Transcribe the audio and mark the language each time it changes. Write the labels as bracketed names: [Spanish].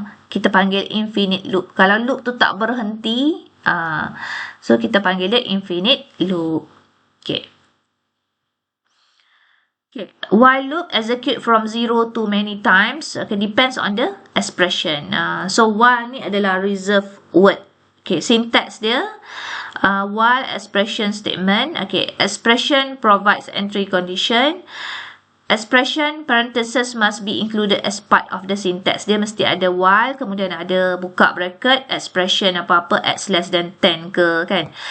[Malay] Kita panggil infinite loop. Kalau loop tu tak berhenti, so kita panggil dia infinite loop. Okay. Okay. [English] While loop execute from 0 to many times, okay, depends on the expression. [Malay] So while ni adalah reserved word. [English] Okay, syntax dia, while expression statement. Okay, expression provides entry condition. Expression parenthesis must be included as part of the syntax. [Malay] Dia mesti ada while, kemudian ada buka bracket, expression apa-apa x less than 10 ke, kan.